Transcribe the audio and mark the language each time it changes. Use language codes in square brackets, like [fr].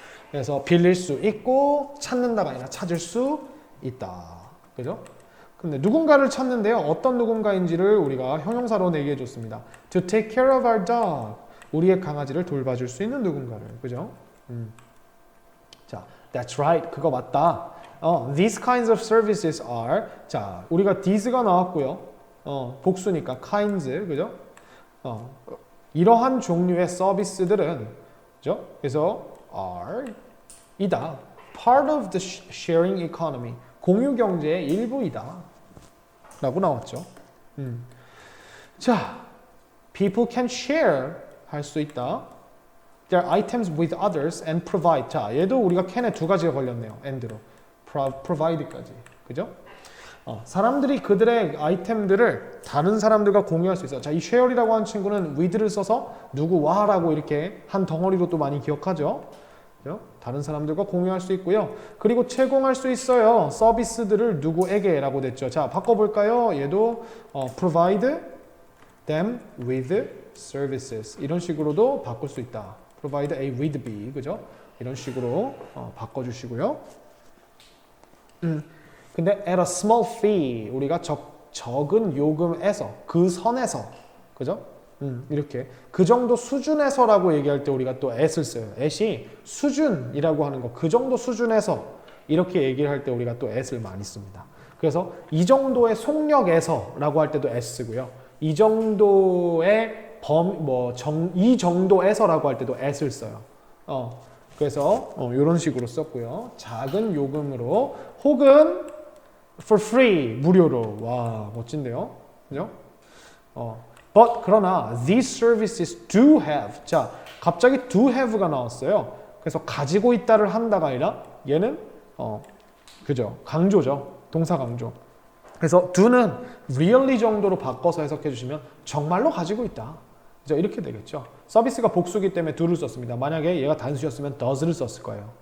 [ko] 그래서 빌릴 수 있고 찾는다가 아니라 찾을 수 있다. 그죠? 근데 누군가를 찾는데요. 어떤 누군가인지를 우리가 형용사로 얘기해 줬습니다. [en] To take care of our dog. [ko] 우리의 강아지를 돌봐줄 수 있는 누군가를. 그죠? 자, [en] that's right. [ko] 그거 맞다. [en] These kinds of services are. [ko] 자, 우리가 these가 나왔고요. 복수니까 kinds. 그죠? 이러한 종류의 서비스들은 그죠? 그래서 are 이다. [en] part of the sharing economy. [ko] 공유 경제의 일부이다. 라고 나왔죠. 자, [en] people can share [ko] 할 수 있다. [en] their items with others and provide. [ko] 자, 얘도 우리가 can에 두 가지가 걸렸네요. and로. provide까지. 그죠? 사람들이 그들의 아이템들을 다른 사람들과 공유할 수 있어요. 자, 이 share이라고 하는 친구는 with를 써서 누구와라고 이렇게 한 덩어리로 또 많이 기억하죠. 그죠? 다른 사람들과 공유할 수 있고요. 그리고 제공할 수 있어요. 서비스들을 누구에게라고 됐죠. 자, 바꿔볼까요? [en] 얘도 provide them with services. [ko] 이런 식으로도 바꿀 수 있다. [en] provide A with B. 그죠? [ko] 이런 식으로 바꿔주시고요. 근데 [en] at a small fee [ko] 우리가 적은 요금에서 그 선에서 그죠? 이렇게 그 정도 수준에서라고 얘기할 때 우리가 또 at을 써요. at이 수준이라고 하는 거 그 정도 수준에서 이렇게 얘기를 할 때 우리가 또 at을 많이 씁니다. 그래서 이 정도의 속력에서라고 할 때도 at 쓰고요. 이 정도의 이 정도에서라고 할 때도 at을 써요. 그래서 이런 식으로 썼고요. 작은 요금으로 혹은 [en] for free [ko] 무료로. 와, 멋진데요. 그죠? [en] but [ko] 그러나 [en] these services do have. [ko] 자, 갑자기 do have가 나왔어요. 그래서 가지고 있다를 한다가 아니라 얘는 그죠? 강조죠. 동사 강조. 그래서 do는 really 정도로 바꿔서 해석해 주시면 정말로 가지고 있다. 그죠? 이렇게 되겠죠. 서비스가 복수기 때문에 do를 썼습니다. 만약에 얘가 단수였으면 does를 썼을 거예요.